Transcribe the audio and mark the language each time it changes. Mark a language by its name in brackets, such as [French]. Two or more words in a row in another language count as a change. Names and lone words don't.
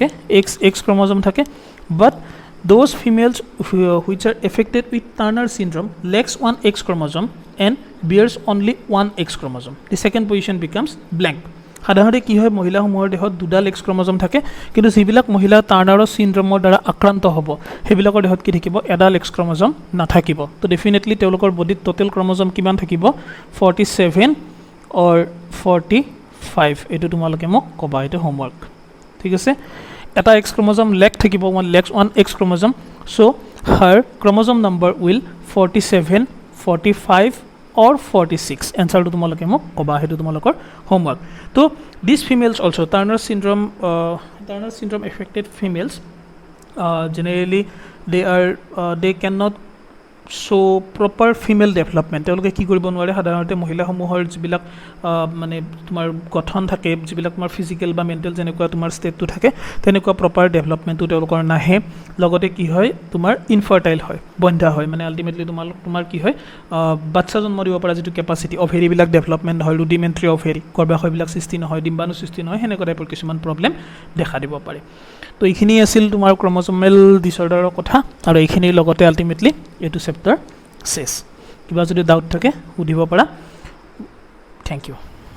[English] XX chromosome thake but those females which are affected with Turner syndrome lacks one X chromosome and bears only one X chromosome the second position becomes blank [Assamese] সাধাৰণতে কি হয় মহিলাসমূহৰ দেহত দুডাল এক্স ক্ৰম'জম থাকে কিন্তু যিবিলাক মহিলা টাৰ্নাৰৰ চিনড্ৰমৰ দ্বাৰা আক্ৰান্ত হ'ব সেইবিলাকৰ দেহত কি থাকিব এডাল এক্স ক্ৰম'জম নাথাকিব তো ডেফিনেটলি তেওঁলোকৰ বডিত টোটেল ক্ৰম'জম কিমান থাকিব 47 অৰ 45 এইটো তোমালোকে মোক ক'বা এইটো হোমৱৰ্ক ঠিক আছে এটা এক্স ক্ৰম'জম লেক থাকিব [English] one X chromosome so her chromosome number will 47 45 or 46 answer to [Assamese] তোমালোকে মোক ক'বা হেতু তোমালোকৰ [English] homework তো these females also Turner syndrome affected females generally they cannot show proper female development [Assamese] তেওঁলোকে কি কৰিব নোৱাৰে সাধাৰণতে মহিলাসমূহৰ যিবিলাক মানে তোমাৰ গঠন থাকে যিবিলাক তোমাৰ ফিজিক্যাল বা মেন্টাল যেনেকুৱা তোমাৰ ষ্টেটটো থাকে তেনেকুৱা প্ৰপাৰ ডেভেলপমেন্টটো তেওঁলোকৰ নাহে লগতে কি হয় তোমাৰ ইনফাৰ্টাইল হয় বন্ধা হয় মানে আলটিমেটলি তোমাৰ কি হয় বাচ্চা জন্ম দিব পৰা যিটো কেপাসিটি অভেৰি বিলাক ডেভেলপমেন্ট হয় [English] rudimentary ovary [Assamese] গৰ্ভাশয়বিলাক সৃষ্টি নহয় ডিম্বাণু সৃষ্টি নহয় হেনেকুৱা টাইপৰ কিছুমান প্ৰবলেম দেখা দিব পাৰে তো এইখিনি আছিল তোমাৰ ক্ৰম'জমেল ডিসঅৰ্ডাৰৰ কথা আৰু এইখিনিৰ লগতে আলটিমেটলি এইটো চেপ্টাৰ শেষ কিবা যদি ডাউট থাকে সুধিব পাৰা [English] thank you